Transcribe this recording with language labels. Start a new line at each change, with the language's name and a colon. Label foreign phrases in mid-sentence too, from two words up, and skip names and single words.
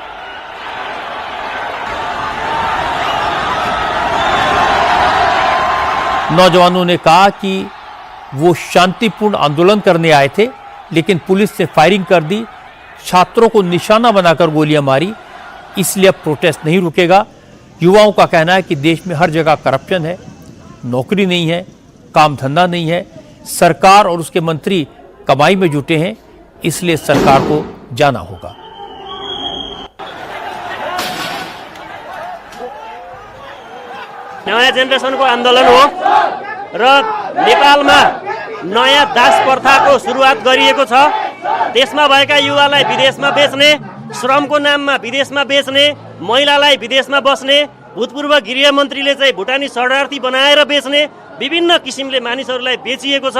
Hindi: नौजवानों ने कहा कि वो शांतिपूर्ण आंदोलन करने आए थे, लेकिन पुलिस ने फायरिंग कर दी, छात्रों को निशाना बनाकर गोलियां मारी, इसलिए अब प्रोटेस्ट नहीं रुकेगा। युवाओं का कहना है कि देश में हर जगह करप्शन है, नौकरी नहीं है, काम धंधा नहीं है, सरकार और उसके मंत्री कमाई में जुटे हैं, इसलिए सरकार को जाना होगा।
Nepali: नयाँ जेनेरेसनको आन्दोलन हो र नेपालमा नयाँ दास प्रथाको सुरुवात गरिएको छ। देशमा भएका युवालाई विदेशमा बेच्ने, श्रमको नाममा विदेशमा बेच्ने, महिलालाई विदेशमा बस्ने, भूतपूर्व गृहमन्त्रीले चाहिँ भुटानी शरणार्थी बनाएर बेच्ने, विभिन्न किसिमले मानिसहरूलाई बेचिएको छ।